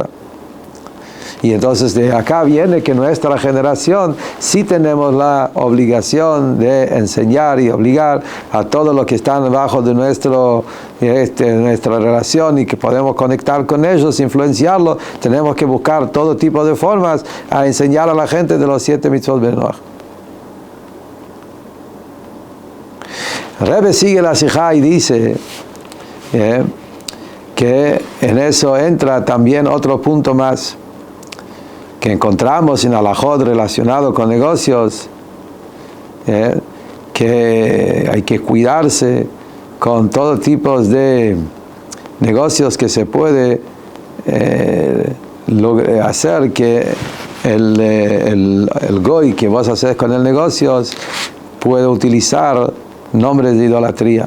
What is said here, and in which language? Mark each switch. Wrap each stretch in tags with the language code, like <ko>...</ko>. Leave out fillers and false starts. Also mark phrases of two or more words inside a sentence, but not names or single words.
<es>Y entonces de acá viene que nuestra generación sí tenemos la obligación de enseñar y obligar a todos los que están debajo de nuestra relación y que podemos conectar con ellos, influenciarlos. Tenemos que buscar todo tipo de formas a enseñar a la gente de los 7</es> <he>מצוות בן נח.</he> <es>Rebbe sigue la Sijá y dice que en eso entra también otro punto más que encontramos en Alajot relacionado con negocios, que hay que cuidarse con todo tipo de negocios que se puede hacer que el goy que vos haces con el negocio puede utilizar nombres de idolatría.</es>